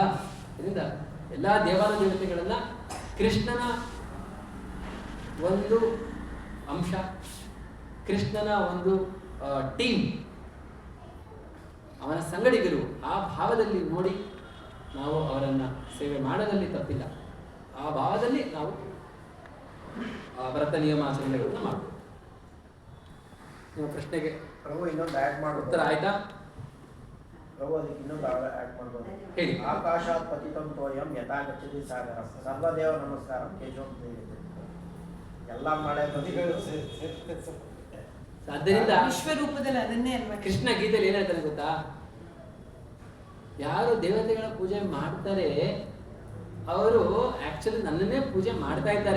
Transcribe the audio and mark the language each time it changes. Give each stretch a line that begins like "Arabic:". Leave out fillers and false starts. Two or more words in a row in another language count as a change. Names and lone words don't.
Kannada: ಇದರಿಂದ ಎಲ್ಲಾ ದೇವಾನ ದೇವತೆಗಳನ್ನ ಕೃಷ್ಣನ ಒಂದು ಅಂಶ, ಕೃಷ್ಣನ ಒಂದು ಟೀಮ್, ಅವನ ಸಂಗಡಿಗರು, ಆ ಭಾವದಲ್ಲಿ ನೋಡಿ ನಾವು ಅವರನ್ನ ಸೇವೆ ಮಾಡೋದಲ್ಲಿ ತಪ್ಪಿಲ್ಲ. ಆ ಭಾವದಲ್ಲಿ ನಾವು ವ್ರತ ನಿಯಮಾಚರಣೆಗಳನ್ನ ಮಾಡಬೇಕು. ನಿಮ್ಮ ಪ್ರಶ್ನೆಗೆ ಪ್ರಭು ಇನ್ನೊಂದು ಆ್ಯಡ್ ಮಾಡೋದು ಉತ್ತರ ಆಯ್ತಾ? ಪ್ರಭು ಅದಕ್ಕೆ ಇನ್ನೊಂದು ಆ್ಯಡ್ ಮಾಡ್ಬೋದು. ಹೇಳಿ.
Sanskrit: ಆಕಾಶಾತ್ ಪತಿತಂ ತೋಯಂ ಯಥಾ ಗಚ್ಚತಿ ಸಾಗರ ಸರ್ವದೇವ ನಮಸ್ಕಾರಂ ಕೇಶವಂ
Kannada: ಎಲ್ಲ ಮಳೆ ನದಿಗಳು ಆದ್ದರಿಂದ ವಿಶ್ವರೂಪದಲ್ಲಿ ಅದನ್ನೇ ಅಲ್ವಾ ಕೃಷ್ಣ ಗೀತೆಯಲ್ಲಿ ಏನ್ ಹೇಳ್ತಾನೆ ಗೊತ್ತಾ? ಯಾರು ದೇವತೆಗಳ ಪೂಜೆ ಮಾಡ್ತಾರೆ ಅವರು ಆಕ್ಚುಲಿ ನನ್ನನ್ನೇ ಪೂಜೆ ಮಾಡ್ತಾ ಇದ್ದಾರೆ.